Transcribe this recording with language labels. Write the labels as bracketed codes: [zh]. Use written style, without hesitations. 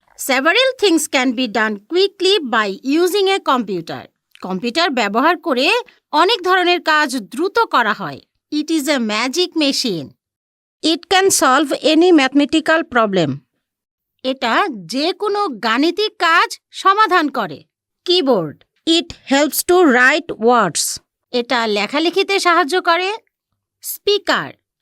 [en] Several things can be done quickly by using a computer. [bn] Computer ব্যবহার করে অনেক ধরনের কাজ দ্রুত করা হয়। [en] It is a magic machine. It can solve any mathematical problem. [bn] এটা যে কোনো গাণিতিক কাজ সমাধান করে। Keyboard. [en] It helps to write words. [bn] এটা লেখালেখিতে সাহায্য করে। [en] Speaker.